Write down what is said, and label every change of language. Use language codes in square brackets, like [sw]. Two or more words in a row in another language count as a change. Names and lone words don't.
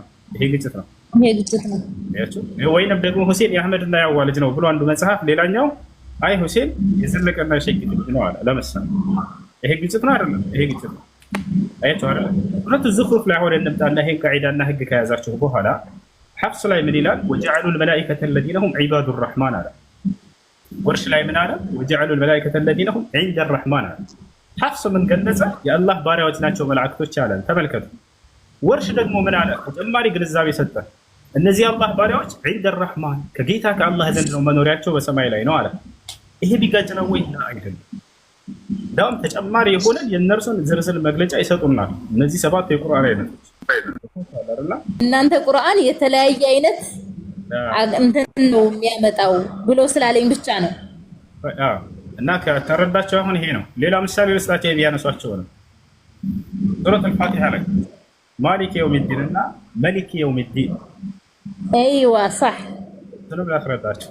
[am] ይሄ ግጭት ነው። ይሄ ግጭት ነው። ወይንም ደግሞ ሁሴን የአህመድና የሐዋ ልጅ ነው ብሎ አንዱ መጽሐፍ፣ ሌላኛው አይ ሁሴን የዘለቀና ሸቂጥ ልጅ ነው አለ። ለምሳሌ ይሄ ግጭት ነው አይደለም? ይሄ ግጭት ነው። አያችሁ አይደል? ሁለቱ ዝኽሩፍ ላይ ሆነ እንምጣና ይሄን ቃዒዳና ህግ ከያዛችሁ በኋላ ሐፍስ ላይ ምን ይላል? [ar] وجعلوا الملائكة الذين هم عباد الرحمن [am] አለ። ወርሽ ላይ ምን አለ? [ar] وجعلوا الملائكة الذين هم عند الرحمن [am] አለ። ሐፍስ ምን ገለጸ? የአላህ ባሪያዎች ናቸው መላእክቶች አለ። ተመልከቱ። ወርሽ ደግሞ ምን አለ? ተጨማሪ ግንዛቤ ሰጠ። እነዚህ የአላህ ባሪያዎች [ar] عند الرحمن [am] ከጌታ ከአላህ ዘንድ ነው መኖሪያቸው በሰማይ ላይ ነው አለ። ይሄ ቢጋጭ ነው ወይ? አይደለም። ዳም ተጨማሪ የሆነ የእነርሱን ዝርዝር መግለጫ ይሰጡናል። እነዚህ ሰባት የቁርአን አይነቶች እናንተ ቁርአን የተለያየ አይነት እንትን ነው የሚያመጣው ብሎ ስላለኝ ብቻ ነው። እና ከተረዳቸው አሁን ይሄ ነው። ሌላ ምሳሌ ልስጣቸው ቢያነሷቸው ነው። ሱረቱ አልፋቲሃ ላይ [ar] مالك يوم الدين [am] እና [ar] ملك يوم الدين። أيوه صح [am] ስለምን አስረዳቸው?